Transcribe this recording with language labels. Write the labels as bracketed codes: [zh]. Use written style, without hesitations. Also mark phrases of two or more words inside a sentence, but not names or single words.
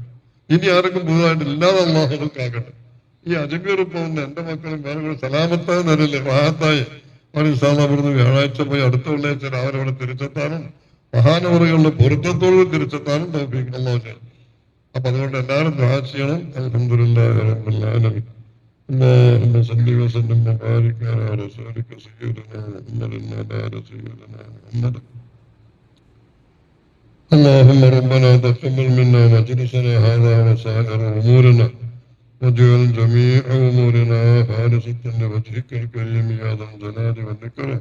[ml] ഇനി ആർക്കും പുതുതായിട്ട് ഇല്ലാതെ അല്ലാഹു ആക്കട്ടെ. ഈ അജ്മീർ പോകുന്ന എന്റെ മക്കളും വേറെ സലാമത്തായി നിലയില്ലേ റാഹത്തായി അവർ [ar] إن شاء الله [ml] വ്യാഴാഴ്ച പോയി അടുത്ത വെള്ളിയാഴ്ച രാവിലെ അവിടെ തിരിച്ചെത്താനും മഹാനവറുകളുടെ പൊരുത്തത്തോട് തിരിച്ചെത്താനും തൗഫീഖ് അല്ലാഹു ചെയ്യണം. അപ്പൊ അതുകൊണ്ട് എല്ലാവരും ദുആ ചെയ്യണം. [ar] الحمد لله رب العالمين. اللهم صل وسلم وبارك على رسولك سيدنا محمد وعلى سيدنا محمد. اللهم ربنا تقبل منا مجلسنا هذا وسائر امورنا واجعل جميع امورنا خالصة لوجهك الكريم يا ذا الجلال والاكرام.